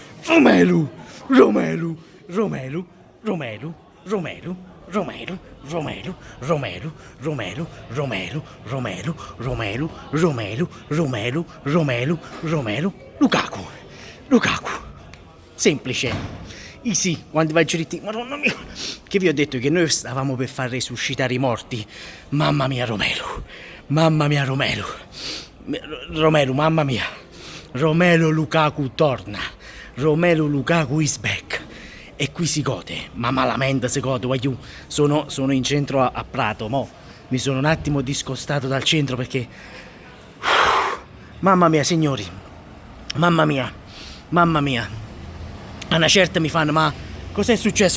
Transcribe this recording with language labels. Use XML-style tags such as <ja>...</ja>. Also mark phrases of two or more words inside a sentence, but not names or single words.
<it>Romelu, Romelu, Romelu, Romelu, Romelu, Romelu, Romelu, Romelu, Romelu, Romelu, Romelu, Romelu, Romelu, Romelu, Romelu, Romelu, Lukaku, Lukaku. Semplice, easy, quando vai a giù Madonna mia, che vi ho detto che noi stavamo per far resuscitare i morti. Mamma mia Romelu, mamma mia Romelu, Romelu, mamma mia, Romelu Lukaku torna, Romelu Lukaku</it> <en>is back.</en> <it>E qui si gode, ma malamente si gode, guagliù. Sono in centro a Prato, mo mi sono un attimo discostato dal centro perché mamma mia signori, mamma mia, mamma mia. A una certa mi fanno, ma cos'è successo?</it>